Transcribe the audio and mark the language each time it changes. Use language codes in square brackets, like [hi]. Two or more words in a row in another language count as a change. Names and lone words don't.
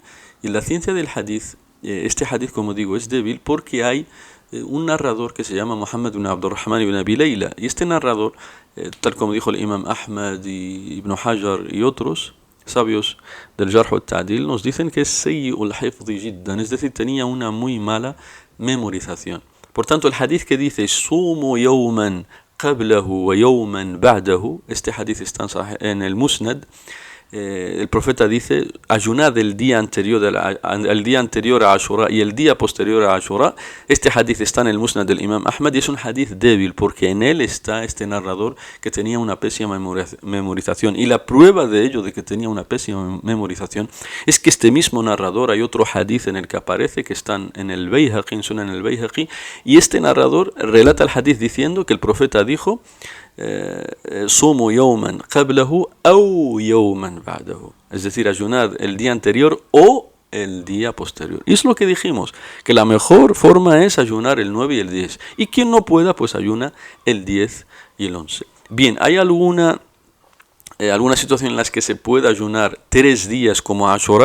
[es] Y la ciencia del hadith, este hadith, como digo, es débil porque hay un narrador que se llama Muhammad ibn Abdurrahman ibn Abi Layla. Y este narrador, tal como dijo el Imam Ahmad y Ibn Hajar y otros sabios del [ar] الجرح والتعديل, [es] nos dicen que es [ar] سيئ الحفظ جدا, [es] es decir, tenía una muy mala memorización. Por tanto, el hadith que dice [ar] صوموا يوما قبله ويوما بعده, [es] este hadith está en el Musnad. El profeta dice, ayunad el día anterior a Ashura y el día posterior a Ashura. Este hadith está en el Musnad del Imam Ahmad y es un hadith débil porque en él está este narrador que tenía una pésima memorización. Y la prueba de ello, de que tenía una pésima memorización, es que este mismo narrador, hay otro hadith en el que aparece, que están en el Bayhaqi, en Sunan el Bayhaqi, y este narrador relata el hadith diciendo que el profeta dijo, [ar] صوموا يوما قبله أو يوما بعده, [es] es decir, ayunar el día anterior o el día posterior. Y es lo que dijimos, que la mejor forma es ayunar el 9 y el 10. Y quien no pueda, pues ayuna el 10 y el 11. Bien, ¿hay alguna situación en la que se pueda ayunar 3 días como Ashura?